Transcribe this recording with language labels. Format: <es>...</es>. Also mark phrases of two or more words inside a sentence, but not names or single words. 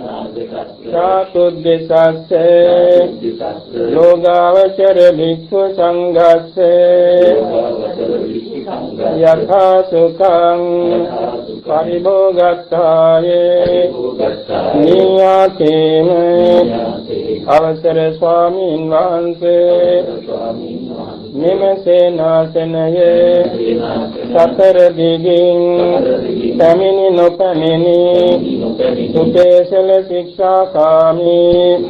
<pi>චාතුද්දිසස්සේ යෝගාවචර භික්ඛු සංඝස්සේ යථා සුඛං පරිභෝගක්ඛායේ නියාතේන</pi> <si>අවසර ස්වාමීන් වහන්සේ මෙම සේනාසනයේ සතර දිගින් පැමිණි නොපැමිණි සුපේසල ශික්ෂාකාමී</si>